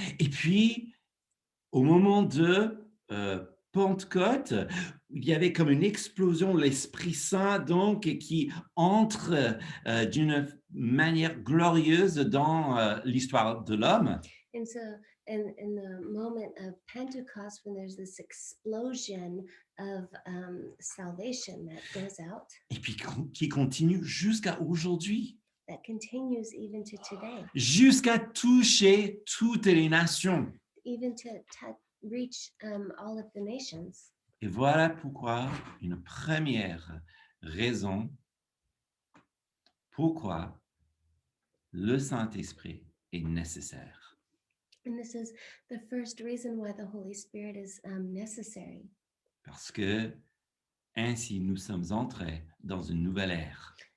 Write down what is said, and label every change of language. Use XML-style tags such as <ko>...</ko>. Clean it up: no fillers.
<fr>Et puis, au moment de Pentecôte, il y avait comme une explosion, l'Esprit Saint, donc, qui entre d'une manière glorieuse dans l'histoire de l'homme.</fr> <en>And so in the moment of Pentecost, when there's this explosion of salvation that goes out,</en> <fr>Et puis qui continue jusqu'à aujourd'hui,</fr> <en>that continues even to today,</en> <fr>jusqu'à toucher toutes les nations.</fr> <en>even to reach all of the nations.</en> <fr>Et voilà pourquoi une première raison pourquoi le Saint-Esprit est nécessaire.</fr> <en>And this is the first reason why the Holy Spirit is necessary.</en> <fr>Parce que ainsi nous sommes entrés dans une nouvelle ère.</fr>